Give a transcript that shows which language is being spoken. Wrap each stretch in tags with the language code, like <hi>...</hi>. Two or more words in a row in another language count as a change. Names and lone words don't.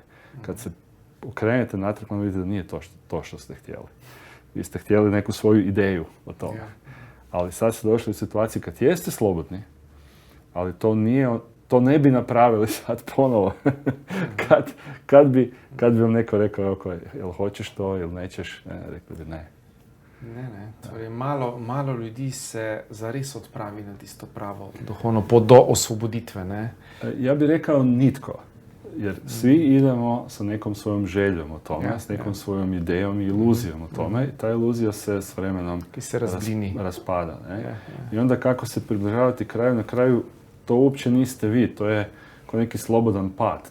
<hr>Kad se okrenete natrag, onda vidite da nije to što ste htjeli. Vi ste htjeli neku svoju ideju o tome. Ali sad ste došli u situaciji kad jeste slobodni, ali to ne bi napravili sad ponovo. kad bi vam neko rekao, jel hoćeš to ili nećeš, rekli bi ne. Ne.</hr> <sl>Torej, malo ljudi se zares odpravi na tisto pravo duhovno pot do osvoboditve, ne?</sl> <hr>Ja bih rekao nitko. Jer svi idemo sa nekom svojom željom o tome, s nekom svojom idejom i iluzijom o tome. I ta iluzija se s vremenom raspada. I onda kako se približavati kraju, na kraju to uopće niste vi, to je kao neki slobodan pad.</hr>